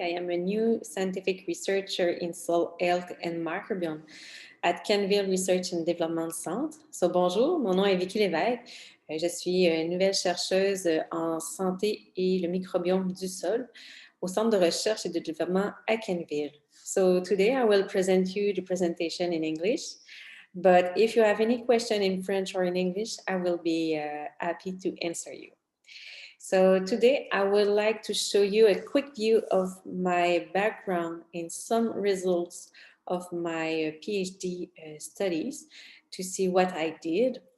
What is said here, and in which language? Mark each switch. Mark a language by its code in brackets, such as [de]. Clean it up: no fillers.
[en] I am a new scientific researcher in soil health and microbiome at Canville Research and Development Center. [fr] So bonjour, mon nom est Vicky Levesque. Je suis une nouvelle chercheuse en santé et le microbiome du sol au Centre de recherche et de développement à Canville. [en] So today I will present you the presentation in English. But if you have any question in French or in English, I will be happy to answer you. So today I would like to show you a quick view of my background and some results of my PhD studies to see what I did.